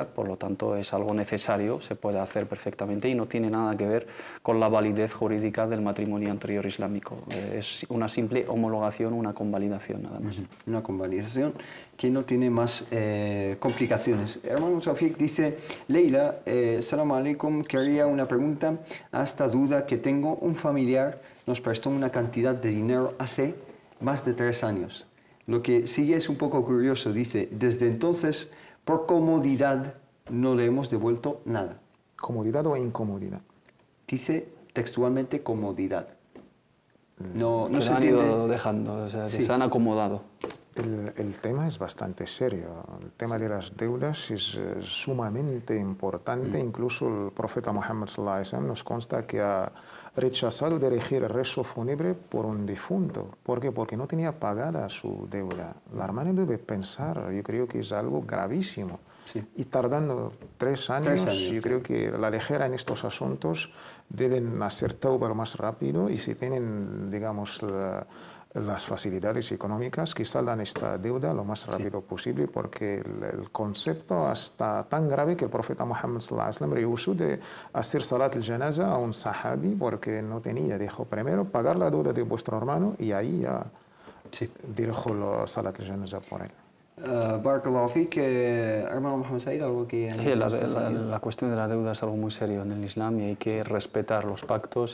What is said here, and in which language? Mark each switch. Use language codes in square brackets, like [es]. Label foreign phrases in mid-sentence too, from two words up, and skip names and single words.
[es] Por lo tanto, es algo necesario, se puede hacer perfectamente y no tiene nada que ver con la validez jurídica del matrimonio anterior islámico. Es una simple homologación, una convalidación nada más. Una convalidación que no tiene más complicaciones. Hermano Safik dice: Leila, [ar] سلام عليكم, [es] quería una pregunta a esta duda que tengo. Un familiar nos prestó una cantidad de dinero hace más de 3 años. Lo que sigue es un poco curioso. Dice: desde entonces, por comodidad, no le hemos devuelto nada. ¿Comodidad o incomodidad? Dice textualmente comodidad. No se han ido dejando, o sea, se han acomodado. El tema es bastante serio. El tema de las deudas es sumamente importante. Incluso el profeta Muhammad [ar] صلى الله عليه وسلم [es] nos consta que ha rechazado dirigir el rezo fúnebre por un difunto. ¿Por qué? Porque no tenía pagada su deuda. La hermana debe pensar, yo creo que es algo gravísimo. Sí. Y tardando 3 años, yo creo que la ligera en estos asuntos deben hacer tauba lo más rápido y si tienen, digamos, las facilidades económicas que saldan esta deuda lo más rápido posible, porque el concepto está tan grave que el profeta Muhammad [ar] صلى الله عليه وسلم [es] rehusó de hacer [ar] صلاة الجنازة [es] a un sahabi porque no tenía. Dijo: primero pagar la deuda de vuestro hermano y ahí ya dirijo la [ar] صلاة الجنازة [es] por él. [ar] بارك الله فيك, [es] hermano Mohamed Said, algo que... Sí, la cuestión de la deuda es algo muy serio en el Islam y hay que respetar los pactos.